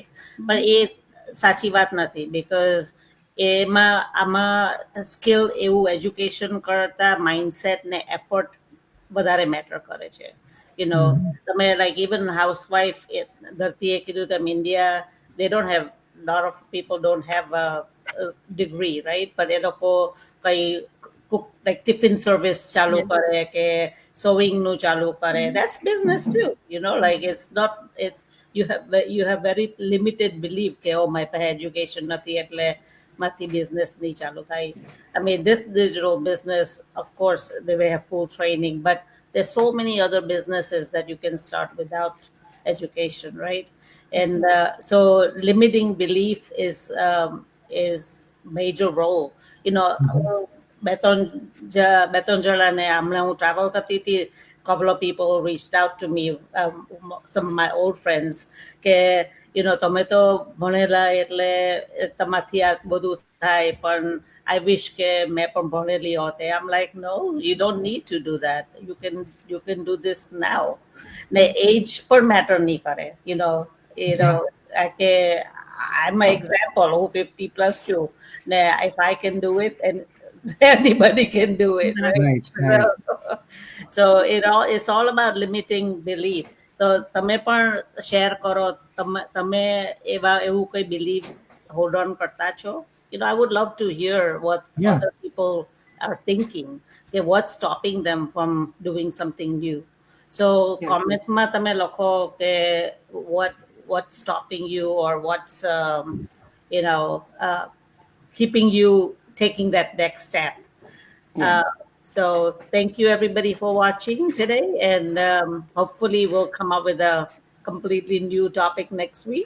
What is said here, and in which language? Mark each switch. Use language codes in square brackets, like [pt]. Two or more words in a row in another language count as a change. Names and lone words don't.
[gu] પણ એ સાચી વાત નથી. બીકોઝ આમાં સ્કિલ એવું એજ્યુકેશન કરતા માઇન્ડસેટ ને એફર્ટ વધારે મેટર કરે છે. [en] તમે like even housewife, [gu] ધરતીએ કીધું તેમ [en] ઇન્ડિયા they don't have, lot of people don't have a degree, right? [gu] પણ એ લોકો કઈ [en] like tiffin service [gu] ચાલુ કરે કે sewing નું ચાલુ કરે, [en] that's business too, like it's not, it's you have very limited belief [gu] કે my પાસે education નથી એટલે માથી business નહીં ચાલુ થાય. [en] I mean, this digital business, of course, they will have full training, but there's so many other businesses that you can start without education, right? And so limiting belief is major role. [gu] બે ત્રણ જણાને હમણાં હું ટ્રાવેલ કરતી હતી, [en] couple of people reached out to me, some of my old friends, [gu] કે તમે તો ભણેલા એટલે તમારથી આ બધું થાય, પણ [en] I wish [gu] કે મેં પણ ભણેલી હોત. [en] I'm like, no, you don't need to do that. You can do this now. [gu] ને એજ પણ મેટર નહીં કરે. [en] કે I'm an example, [gu] હું 50 plus છું ને [en] if I can do it and anybody can do it, right? So it's all about limiting belief. [gu] તો તમે પણ શેર કરો, તમે એવું કોઈ [en] belief hold on [gu] કરતા છો? [en] I would love to hear what other people are thinking, okay, what's stopping them from doing something new. So Yeah. [gu] comment-માં તમે લખો કે [en] what's stopping you, or what's you know keeping you taking that next step. Yeah. So thank you everybody for watching today, and hopefully we'll come up with a completely new topic next week.